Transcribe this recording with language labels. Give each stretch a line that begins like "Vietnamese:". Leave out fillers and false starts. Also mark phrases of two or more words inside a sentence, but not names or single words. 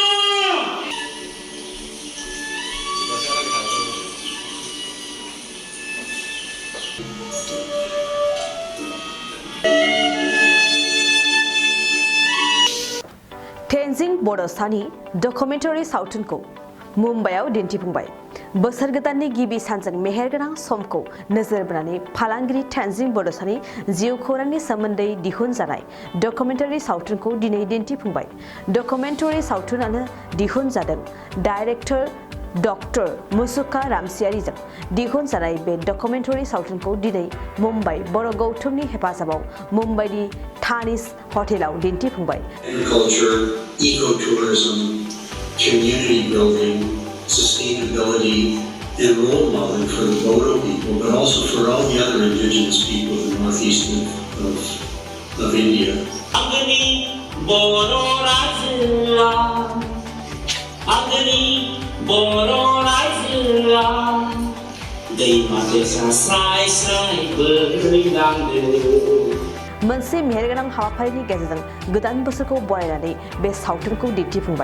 Bodo: Tenzing Bodosani documentary सावथुनखौ मुम्बाइआव दिन्थिफुंबाय। बोसोर गोदाननि गिबि सानजों मेहेरगोनां समखौ नोजोर बोनानै फालांगिरि टेनजिं बड'सानि जिउ खौरांनि सोमोन्दै दिहुनजानाय डकुमेन्टारि सावथुनखौ दिनै दिन्थिफुंबाय। डकुमेन्टारि सावथुनानो दिहुनजादों डाइरेक्टर डक्टर मुसुका रामसियारिजों दिहुनजानाय बे डकुमेन्टारि सावथुनखौ दिनै मुम्बाइ बर' गौथुमनि हेफाजाबाव मुम्बाइनि थानिस हटेलाव दिन्थिफुंबाय।
English: Agriculture, ecotourism, community building, sustainability, and role modeling for the Bodo people, but also for all the other indigenous people in the northeast of India.
Bodo: मोनसे मेहेरगोनां हाबाफारिनि गेजेरजों गोदान बोसोरखौ बरायनानै बे सावथुनखौ दिन्थिफुंबाय।